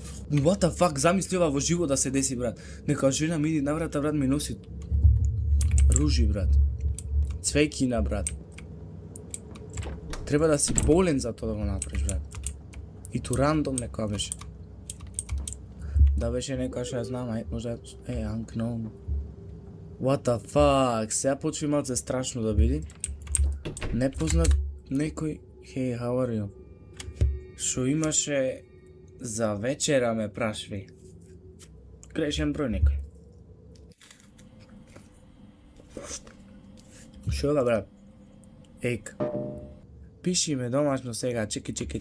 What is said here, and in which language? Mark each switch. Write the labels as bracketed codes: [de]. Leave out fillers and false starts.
[en] What the fuck, [mk] замисли ова во живо да се деси, брат. Нека жена ми иди на врата, брат, ми носи ружи, брат. Цвеќина, брат. Треба да си болен за тоа да го направиш, брат. И ту рандом некоја беше. Да беше некоја што ја знам, можда unknown. [en] What the fuck, [mk] сега почва малце страшно да биде. Непознат некој, [en] hey, how are you? [mk] Шо имаше за вечера ме прашви. Грешен број некој. Шо да, брат? Ек. Пиши ме домашно сега, чеки.